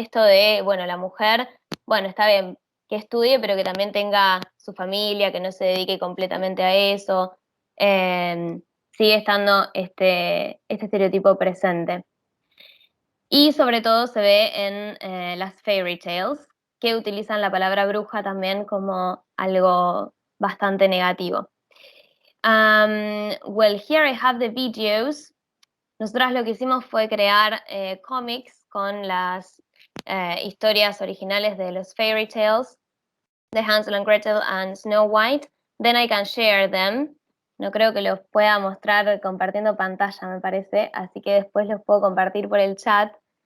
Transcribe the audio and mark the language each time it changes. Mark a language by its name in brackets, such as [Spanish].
[Spanish] Esto de, bueno, la mujer, bueno, está bien que estudie, pero que también tenga su familia, que no se dedique completamente a eso. Sigue estando este estereotipo presente. Y sobre todo se ve en las fairy tales, que utilizan la palabra bruja también como algo bastante negativo. [English] Well, here I have the videos. [Spanish] Nosotras lo que hicimos fue crear cómics con las historias originales de los fairy tales, de Hansel and Gretel and Snow White. [English] Then I can share them. [Spanish] No creo que los pueda mostrar compartiendo pantalla, me parece, así que después los puedo compartir por el chat.